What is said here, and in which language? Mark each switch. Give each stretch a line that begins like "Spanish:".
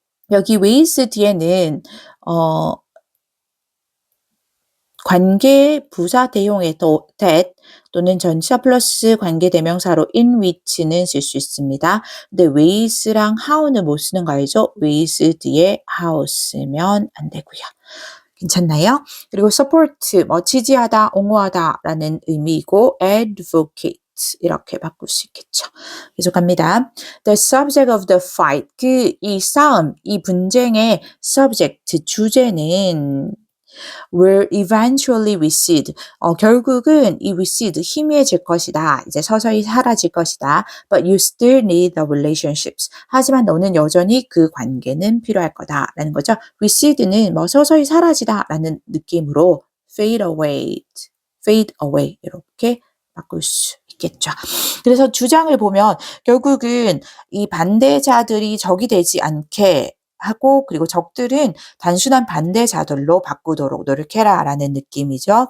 Korean: 여기 ways 뒤에는 관계 부사 대용의 that 또는 전치사 플러스 관계 대명사로 in which는 쓸 수 있습니다. 근데 ways랑 how는 못 쓰는 거 알죠? ways 뒤에 how 쓰면 안 되고요. 괜찮나요? 그리고 support, 뭐 지지하다, 옹호하다 라는 의미이고 advocate 이렇게 바꿀 수 있겠죠. 계속 갑니다.
English: The subject of the fight,
Korean: 이 싸움, 이 분쟁의
English: subject,
Korean: 주제는
English: will eventually recede.
Korean: 결국은 이 recede, 희미해질 것이다. 이제 서서히 사라질 것이다.
English: But you still need the relationships.
Korean: 하지만 너는 여전히 그 관계는 필요할 거다라는 거죠. recede는 뭐 서서히 사라지다라는 느낌으로 fade away, fade away 이렇게 바꿀 수 있겠죠. 그래서 주장을 보면 결국은 이 반대자들이 적이 되지 않게 하고 그리고 적들은 단순한 반대자들로 바꾸도록 노력해라라는 느낌이죠.